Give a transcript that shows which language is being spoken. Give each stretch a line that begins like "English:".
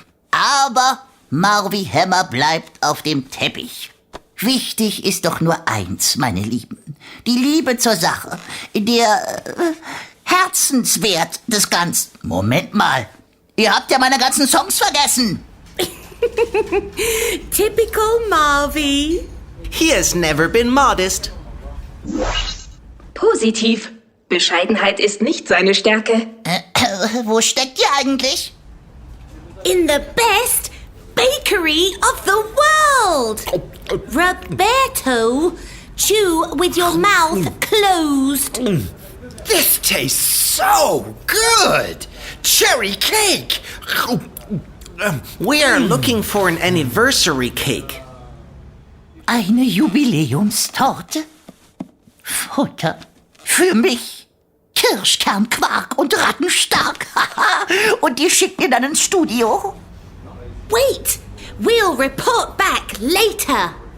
German: Aber Marvi Hämmer bleibt auf dem Teppich. Wichtig ist doch nur eins, meine Lieben. Die Liebe zur Sache. Der Herzenswert des Ganzen. Moment mal. Ihr habt ja meine ganzen Songs vergessen.
English: Typical Marvi. He has never been modest.
German: Positiv. Bescheidenheit ist nicht seine Stärke. Wo steckt ihr eigentlich?
English: In the best bakery of the world. Roberto, chew with your mouth closed. This tastes so good. Cherry cake. We are looking for an anniversary cake.
German: Eine Jubiläumstorte? Futter für mich. Kirschkernquark und Rattenstark. Und die schickt ihr dann ins Studio?
English: Wait, we'll report back later.